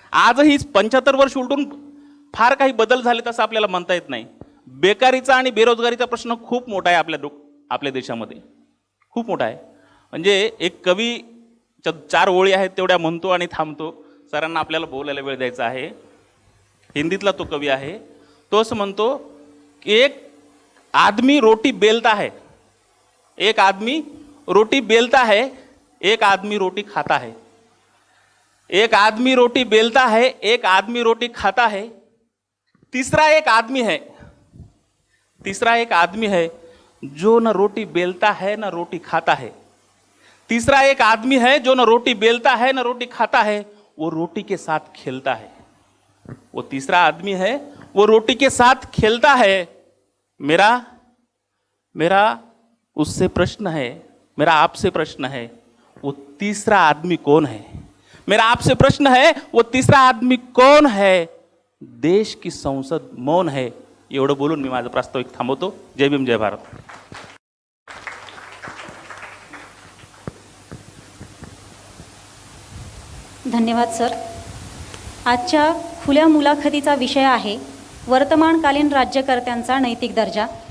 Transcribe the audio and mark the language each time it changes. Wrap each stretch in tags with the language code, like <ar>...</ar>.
<mr>आजही 75 वर्ष उलटून फार काही बदल झाले तसं आपल्याला म्हणता येत नाही. बेकारीचा आणि बेरोजगारीचा प्रश्न खूप मोठा आहे आपल्या देशामध्ये, खूप मोठा आहे. म्हणजे एक कवी 4 ओळी आहेत तेवढ्या म्हणतो आणि थांबतो. सरांना आपल्याला बोलायला वेळ द्यायचा आहे. हिंदीतला तो कवी आहे. तो असं म्हणतो की</mr> <hi>एक आदमी रोटी बेलता है, एक आदमी रोटी बेलता है, एक आदमी रोटी खाता है. एक आदमी रोटी बेलता है, एक आदमी रोटी खाता है. तीसरा एक आदमी है, तीसरा एक आदमी है जो न रोटी बेलता है न रोटी खाता है. तीसरा एक आदमी है जो न रोटी बेलता है न रोटी खाता है, वो रोटी के साथ खेलता है. वो तीसरा आदमी है, वो रोटी के साथ खेलता है. मेरा उससे प्रश्न है, मेरा आपसे प्रश्न है, वो तीसरा आदमी कौन है? मेरा आपसे प्रश्न है, वो तीसरा आदमी कौन है? देश की संसद मौन है.</hi> <mr>एवढं बोलून मी माझं प्रास्ताविक थांबवतो. जय भीम, जय भारत. धन्यवाद सर. आजच्या खुल्या मुलाखतीचा विषय आहे वर्तमानकालीन राज्यकर्त्यांचा नैतिक दर्जा.</mr>